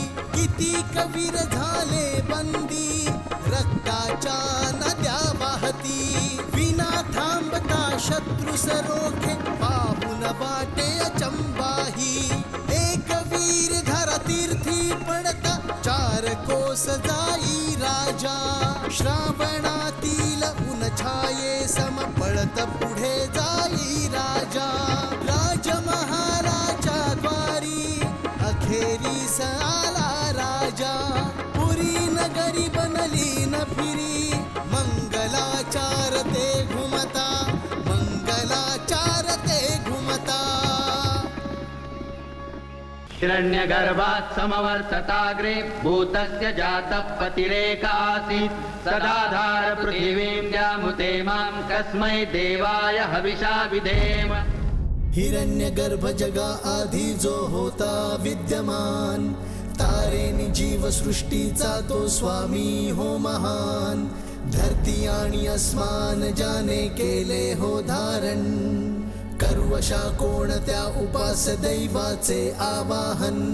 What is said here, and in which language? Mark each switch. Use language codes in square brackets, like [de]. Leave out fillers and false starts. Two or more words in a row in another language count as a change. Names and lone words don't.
[mr] किती कवीर झाले बंदी रक्ताच्या नद्या वाहती. विना थांबता शत्रू सरोखे पाहून वाटे अचंबाही. एक वीर धरा तीर्थी पडता चार कोस जाई राजा. श्रावणातील ऊन छाये सम पळत पुढे जाई राजा. राजमहालाच्या द्वारी अखेरीस आला राजा. पुरी नगरी बनली न फिरी मंगलाचार ते घुमता, मंगलाचार ते घुमता. [sa] हिरण्यगर्भात् समवर्तताग्रे भूतस्य जातः पतिरेक आसीत्. सदाधार पृथिवीं द्यामुते मां कस्मै देवाय हविषा विधेम. [mr] हिरण्यगर्भ जगा आधी जो होता विद्यमान, तारेनी जीव सृष्टीचा तो स्वामी हो महान. धरती आणि अस्मान ज्याने केले हो धारण, कर्वशा कोणत्या उपास दैवाचे आवाहन.